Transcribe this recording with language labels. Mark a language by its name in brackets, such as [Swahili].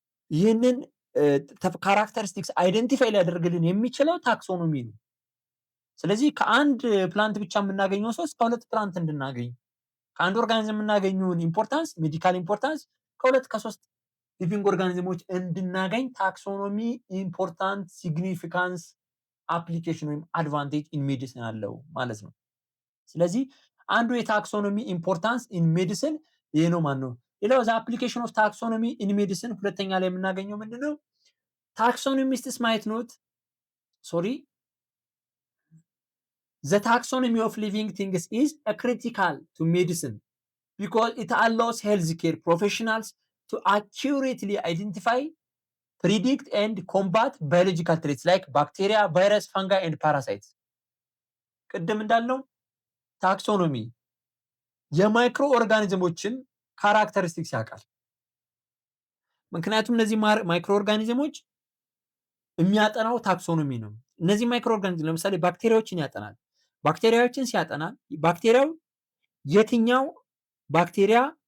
[Amharic] ይህንን ካራክተሪስቲክስ አይደንቲፋይ ሊያደርግልን የሚችለው ታክሶኖሚ ነው። ስለዚህ ከአንድ ፕላንት ብቻ የምናገኘው ሰው እስከ 2 ፕላንት እንድናገኝ ከአንድ ኦርጋኒዝም የምናገኘውን ኢምፖርታንስ ሜዲካል ኢምፖርታንስ ከ2 ከ3 ሊቪንግ ኦርጋኒዝሞች እንድናገኝ ታክሶኖሚ ኢምፖርታንት ሲግኒፊካንስ አፕሊኬሽን ወይም አድቫንቴጅ ኢን ሜዲሲን አለው ማለት ነው። ስለዚህ አንዱ የታክሶኖሚ ኢምፖርታንስ ኢን ሜዲሲን ይሄ ነው ማለት ነው። ሌላው ዘ አፕሊኬሽን ኦፍ ታክሶኖሚ ኢን ሜዲሲን ሁለተኛ ላይ የምናገኘው ምንድነው? [English] ታክሶኖሚስትስ ማየት ኖት the taxonomy of living things is critical to medicine because it allows healthcare professionals to accurately identify, predict and combat biological threats like bacteria, virus, fungi and parasites. [Amharic] ቅድም እንዳልነው ታክሶኖሚ የማይክሮ ኦርጋኒዝሞችን ካራክተሪስቲክስ ያውቃል። ምክንያቱም እነዚህ ማይክሮ ኦርጋኒዝሞች የሚያጠናው ታክሶኖሚ ነው። እነዚህ ማይክሮ ኦርጋኒዝም ለምሳሌ ባክቴሪያዎችን ያጠናል። ባክቴሪያዎችን ሲያጠና ባክቴሪያው የትኛው ባክቴሪያ